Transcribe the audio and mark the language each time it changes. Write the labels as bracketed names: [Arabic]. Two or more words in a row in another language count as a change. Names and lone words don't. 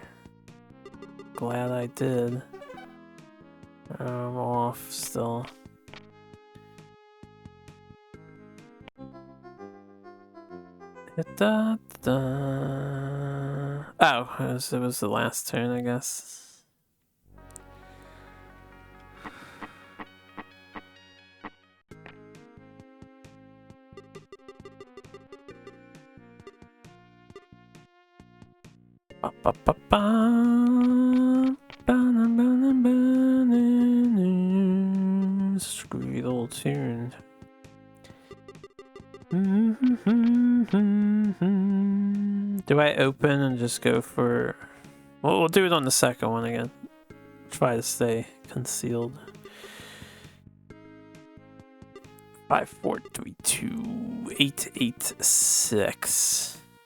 [English] Glad I did. I'm off still. Da, da. Oh, it was the last turn, I guess. Ba, ba, ba, ba. Ba, na, ba, na, ba, na, na. Screwy little tune. Do I open and just go for... Well, we'll do it on the second one again. Try to stay concealed. 5, 4, 3, 2, 8, 8, 6.